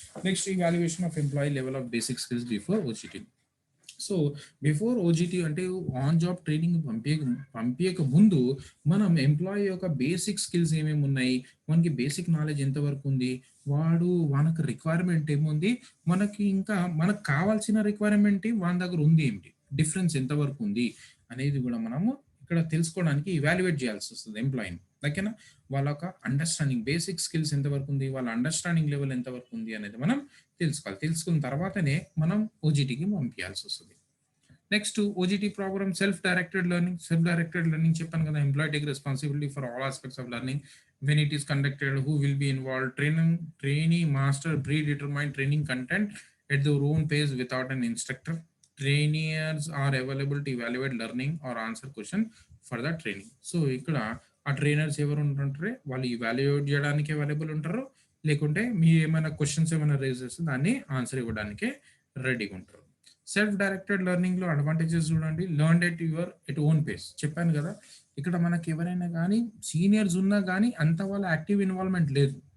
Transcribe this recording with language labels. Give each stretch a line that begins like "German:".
Telugu: Next,
English: Evaluation of employee level of basic skills before OJT.
Telugu: So before ఓజిటి అంటే on job training పంపించక ముందు మనం employee యొక్క basic skills ఏమేమి ఉన్నాయి, మనకి బేసిక్ నాలెడ్జ్ ఎంతవరకు ఉంది, మనకు రిక్వైర్మెంట్ ఏముంది, మనకి ఇంకా మనకు కావాల్సిన రిక్వైర్మెంట్ వాళ్ళ దగ్గర ఉంది ఏంటి, డిఫరెన్స్ ఎంతవరకు ఉంది అనేది కూడా మనము ఇక్కడ తెలుసుకోవడానికి ఇవాల్యుయేట్ చేయాల్సి వస్తుంది ఎంప్లాయీని, ఓకేనా. వాళ్ళ యొక్క అండర్స్టాండింగ్, బేసిక్ స్కిల్స్ ఎంతవరకు ఉంది, వాళ్ళ అండర్స్టాండింగ్ లెవెల్ ఎంతవరకు ఉంది అనేది మనం తెలుసుకోవాలి. తెలుసుకున్న తర్వాతనే మనం ఓజిటికి పంపించాల్సి వస్తుంది.
English: next, OJT program self directed learning
Telugu: చెప్పాను కదా,
English: Employee take responsibility for all aspects of learning when it is conducted, who will be involved, trainee master predetermined training content at their own pace without an instructor. Trainees are available to evaluate learning or answer question for the training.
Telugu: So ఇక్కడ ఆ trainers ఎవరు ఉంటుంటారు, వాళ్ళు evaluate చేయడానికి available ఉంటారు, లేకుంటే మీ ఏమైనా questions ఏమైనా రేజ్ చేస్తే దాన్ని ఆన్సర్ ఇవ్వడానికి రెడీగా ఉంటారు. సెల్ఫ్ డైరెక్టెడ్ లెర్నింగ్ లో అడ్వాంటేజెస్ చూడండి, లెర్న్ ఎట్ ఓన్ పేస్ చెప్పాను కదా, ఇక్కడ మనకి ఎవరైనా కానీ సీనియర్స్ ఉన్నా కానీ అంత వాళ్ళ యాక్టివ్ ఇన్వాల్వ్మెంట్ లేదు.